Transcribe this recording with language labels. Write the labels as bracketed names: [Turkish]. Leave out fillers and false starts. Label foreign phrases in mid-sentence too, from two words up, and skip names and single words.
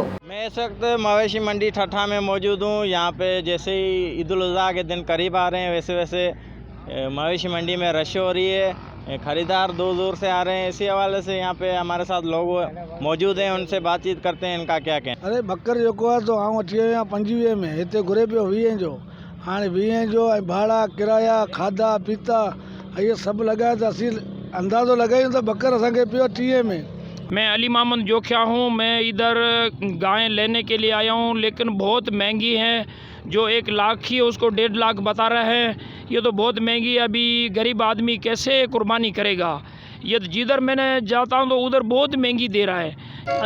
[Urdu] میں اس وقت مویشی منڈی ٹھٹھہ میں موجود ہوں۔ یہاں پہ جیسے ہی عید الاضحیٰ کے دن قریب آ رہے ہیں ویسے ویسے مویشی منڈی میں رش ہو رہی ہے. خریدار دور دور سے آ رہے ہیں۔ اسی حوالے سے یہاں پہ ہمارے ساتھ لوگ موجود ہیں، ان سے بات چیت کرتے ہیں ان کا کیا کہنا. [Sindhi] अरे बकर जो आहे तो आऊं अची वियो 25 में, हिते घुरे पियो 20 जो। हाँ 20 जो भाड़ा किराया खाधा पीता ये सब लॻाए त असीं अंदाज़ो लगायूं त बकर असांखे पियो 30 में। [Urdu] میں علی محمد جوکھیا ہوں۔ میں ادھر گائیں لینے کے لیے آیا ہوں، لیکن بہت مہنگی ہیں. جو 1 لاکھ کی ہے اس کو 1.5 لاکھ بتا رہے ہیں. یہ تو بہت مہنگی ہے. ابھی غریب آدمی کیسے قربانی کرے گا؟ یہ جدھر میں نے جاتا ہوں تو ادھر بہت مہنگی دے رہا ہے.